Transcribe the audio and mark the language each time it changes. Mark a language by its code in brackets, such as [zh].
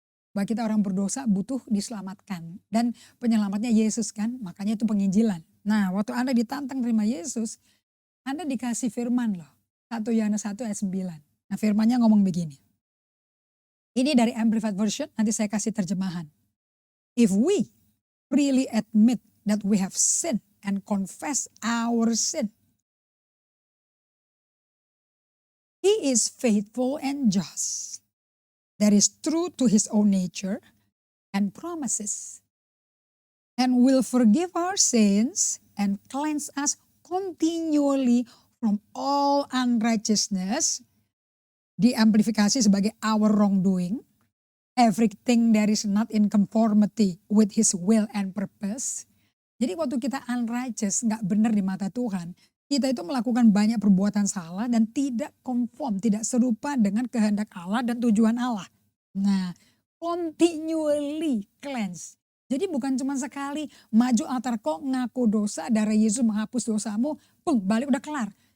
[id] Bahwa kita orang berdosa butuh diselamatkan. Dan penyelamatnya Yesus kan, makanya itu penginjilan. Nah waktu Anda ditantang terima Yesus, Anda dikasih firman loh. 1 Yohanes 1 ayat 9. Nah firmannya ngomong begini. Ini dari Amplified Version, nanti saya kasih terjemahan. [en] If we really admit that we have sinned and confess our sin, He is faithful and just, that is true to his own nature and promises, and will forgive our sins and cleanse us continually from all unrighteousness. [id] Diamplifikasi sebagai [en] our wrongdoing, everything that is not in conformity with his will and purpose. [id] Jadi waktu kita unrighteous, gak benar di mata Tuhan, kita itu melakukan banyak perbuatan salah dan tidak konform, tidak serupa dengan kehendak Allah dan tujuan Allah. Nah, [en] continually cleanse. [id] Jadi bukan cuma sekali maju altar kok ngaku dosa, darah Yesus menghapus dosamu, balik udah kelar.